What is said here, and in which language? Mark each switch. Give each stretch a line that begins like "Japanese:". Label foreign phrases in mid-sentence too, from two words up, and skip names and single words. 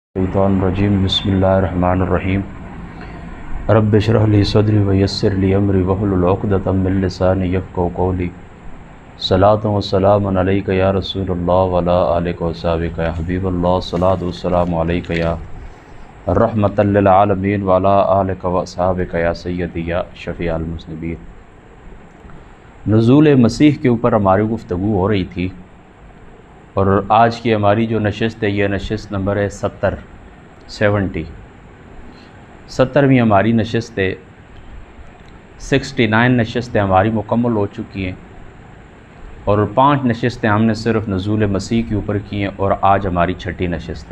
Arabic: رجيم بسم الله الرحمن الرحيم رب اشرح لي صدري ويسر لي أمري واحلل عقدة من لساني يفقهوا قولي صلاة وسلام عليك يا رسول الله وعلى آلك وصحابك يا حبيب الله صلاة وسلام عليك يا رحمة للعالمين وعلى آلك وصحابك يا سيدي يا شفيع المذنبين.
Urdu: نزول مسیح کے اوپر ہماری گفتگو ہو رہی تھی اور آج کی ہماری جو نشست ہے، یہ نشست نمبر ہے 70ویں ہماری نشست ہے. 69 نشستیں ہماری مکمل ہو چکی ہیں اور 5 نشستیں ہم نے صرف نزول مسیح کے اوپر کی ہیں اور آج ہماری چھٹی نشست ہے.